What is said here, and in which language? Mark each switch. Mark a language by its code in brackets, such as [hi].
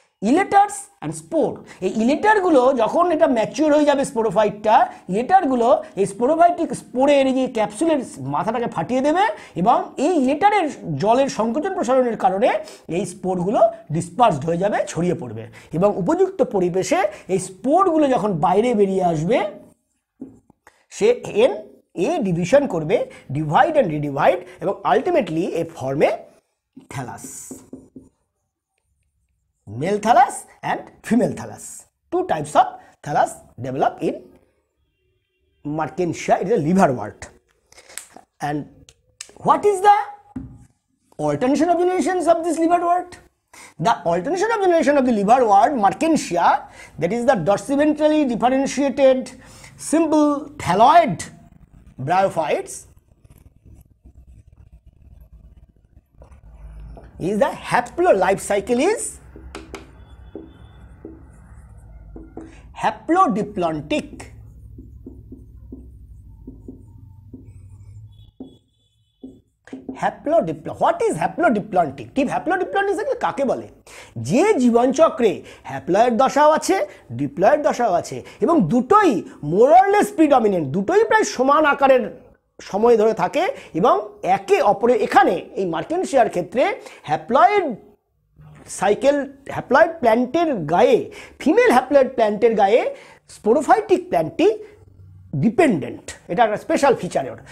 [bn] ইলেটার্স and spore, এই ইলেটারগুলো যখন এটা ম্যাচিওর হয়ে যাবে স্পোরোফাইটটা, ইলেটারগুলো এই স্পোরোফাইটিক স্পোরের যে ক্যাপসুলের মাথাটাকে ফাটিয়ে দেবে এবং এই ইলেটারের জলের সংকোচন প্রসারণের কারণে এই স্পোরগুলো ডিসপার্সড হয়ে যাবে, ছড়িয়ে পড়বে এবং উপযুক্ত পরিবেশে এই স্পোরগুলো যখন বাইরে বেরিয়ে আসবে সে এ ডিভিশন করবে, [en] divide and redivide, [bn] এবং আলটিমেটলি এ ফর্মে thallus, [en] Male thallus and female thallus two types of thallus develop in Mertensia. It is a liverwort. And what is the alternation of generations of this liverwort? The alternation of generation of the liverwort Mertensia, that is the dorsiventrally differentiated simple thalloid bryophytes, is the haplo life cycle is haplodiplontic. What is haplodiplontic? [bn] ঠিক haplodiplontic কাকে বলে? যে জীবন চক্রে haploid দশাও আছে, diploid দশাও আছে এবং দুটোই [en] more or less predominant, [bn] দুটোই প্রায় সমান আকারের সময় ধরে থাকে এবং একে অপরের, এখানে এই মার্কেনশিয়ার ক্ষেত্রে হ্যাপ্লয়েড সাইকেল, হ্যাপ্লয়েড প্ল্যান্টের গায়ে, ফিমেল হ্যাপ্লয়েড প্ল্যান্টের গায়ে স্পোরোফাইটিক প্ল্যান্টটি ডিপেন্ডেন্ট, এটা একটা স্পেশাল ফিচার ওর।